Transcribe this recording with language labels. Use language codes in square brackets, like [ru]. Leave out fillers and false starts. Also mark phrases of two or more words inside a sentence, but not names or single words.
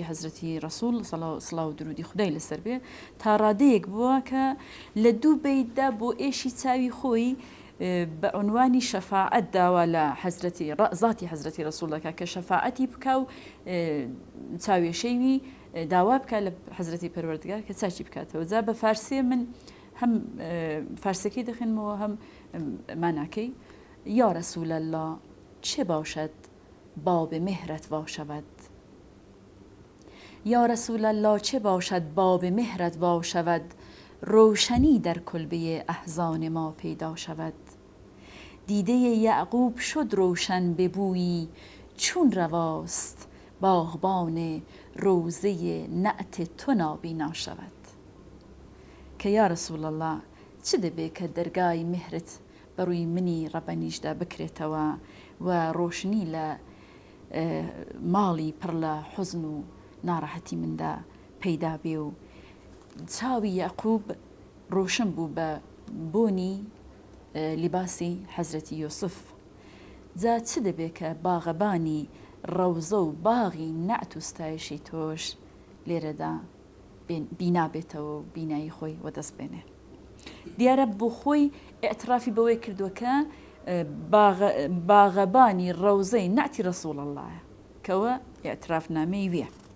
[ckb] حەزرەتی ڕەسوول سڵاو و درودی خودای لەسەر بێ تا ڕادەیەک بووە کە لە دوو بەیتدا بۆ ئێشی چاوی خۆی بە عنوانی شەفاعەت داوا لە زاتی حەزرەتی ڕەسوولەکە کە شەفاعەتی بکە و چاوێشەیوی داوا بکە لە حەزرەتی پەروەردگار کە چاچی بکاتەوە جا بە فارسیە من هەم فارسەکەی دەخێنمەوە هەم ماناکەی [fa] یا رسول الله چه باشد باب مهرت وا شود یا رسول الله چه باشد باب مهرت وا شود روشنی در کلبه احزان ما پیدا شود دیده یعقوب شد روشن به بویی چون رواست باغبان روزه نعت تو نابینا شود [ckb] که یا رسول الله چه دەبێ کە دەرگای مهرت بەڕووی منی ڕەبەنیشدا بکرێتەوە و ڕۆشنی لە ماڵی پڕ لە حوزن و ناڕەحەتی مندا پەیدا بێ و چاوی یعقوب ڕۆشن بوو بە بۆنی لیباسی حەزرەتی یوسف جا چ دەبێ کە باغەبانی ڕەوزە و باغی نەعت و ستایشی تۆش لێرەدا بینابێتەوە و بینایی خۆی وەدەست بێنێ دیارە بۆ خۆی ئێعترافی بەوەی کردووەکە باغەبانی ڕەوزەی نەعتی ڕەسوول الله کەوە ئێعترافنامەی ویە